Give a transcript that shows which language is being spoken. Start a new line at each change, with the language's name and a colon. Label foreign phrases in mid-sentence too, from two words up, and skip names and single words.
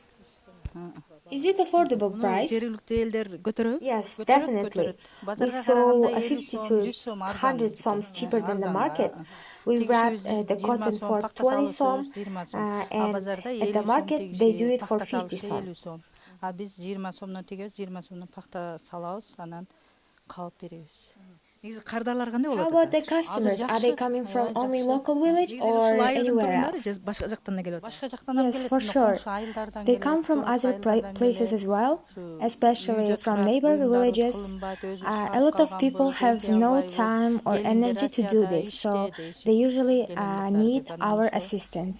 English: Is it affordable price? Yes, definitely. We sew 50 to 100 soms cheaper than the market. We wrap the cotton for 20 som, and at the market they do it for 50 som.
Kyrgyz: Биз 20 сомдон тигебиз, 20 сомдон пахта салабыз, анан калып беребиз.
English: How about the customers? Are they coming from only local village or anywhere else? Yes, for sure. They come from other places as well, especially from neighboring villages. A lot of people have no time or energy to do this, so they usually need our assistance.